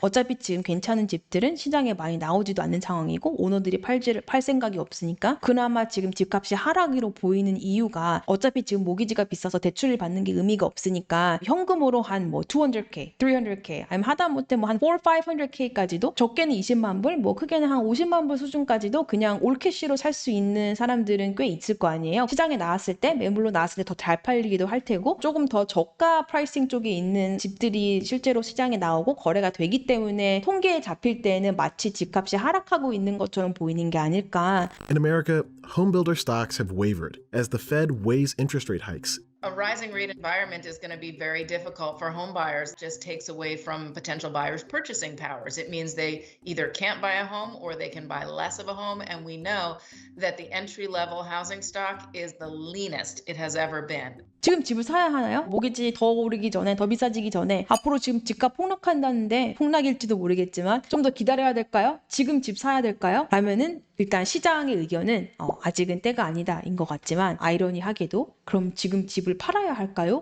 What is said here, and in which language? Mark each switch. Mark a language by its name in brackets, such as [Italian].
[Korean] 어차피 지금 괜찮은 집들은 시장에 많이 나오지도 않는 상황이고 오너들이 팔 생각이 없으니까 그나마 지금 집값이 하락으로 보이는 이유가 어차피 지금 모기지가 비싸서 대출을 받는 게 의미가 없으니까 현금으로 한 뭐 200K, 300K 아니면 하다못해 뭐 한 400-500K까지도 적게는 20만 불, 뭐 크게는 한 50만 불 수준까지도 그냥 올캐시로 살 수 있는 사람들은 꽤 있을 거 아니에요. 시장에 나왔을 때 매물로 나왔을 때 더 잘 팔리기도 할 테고 조금 더 저가 프라이싱 쪽에 있는 집들이 실제로 시장에 나오고 거래가 되기 때문에 통계에 잡힐 때는 마치 집값이 하락하고 있는 것처럼 보이는 게 아닐까. [English] In America, home builder stocks have wavered as the Fed weighs interest rate hikes. A rising rate environment is going to be very difficult for home buyers. It just takes away from potential buyers' purchasing powers. It means they either can't buy a home or they can buy less of a home. And we know that the entry-level housing stock is the leanest it has ever been. [Korean] 지금 집을 사야 하나요? 모기지 더 오르기 전에, 더 비싸지기 전에 앞으로 지금 집값 폭락한다는데 폭락일지도 모르겠지만 좀 더 기다려야 될까요? 지금 집 사야 될까요? 라면은 일단 시장의 의견은 아직은 때가 아니다인 것 같지만 아이러니하게도 그럼 지금 집을 팔아야 할까요?